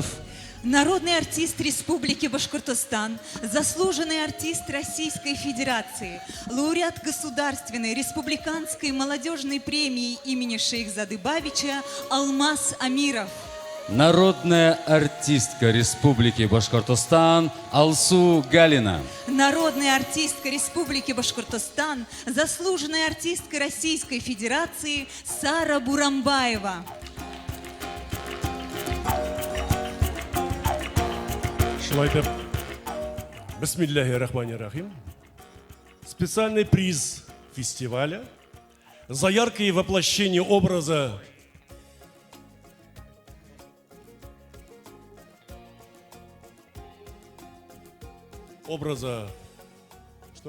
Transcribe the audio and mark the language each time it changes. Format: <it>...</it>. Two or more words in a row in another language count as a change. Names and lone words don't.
<ru>народный артист Республики Башкортостан, заслуженный артист Российской Федерации, лауреат Государственной республиканской молодежной премии имени Шейхзады Бабича Алмаз Амиров, народная артистка Республики Башкортостан Алсу Галина, народная артистка Республики Башкортостан, заслуженная артистка Российской Федерации Сара Бурамбаева. Шлайтер.</ru> <ar>بسم الله الرحمن الرحيم.</ar> <ru>Специальный приз фестиваля за яркое воплощение образа что?</ru>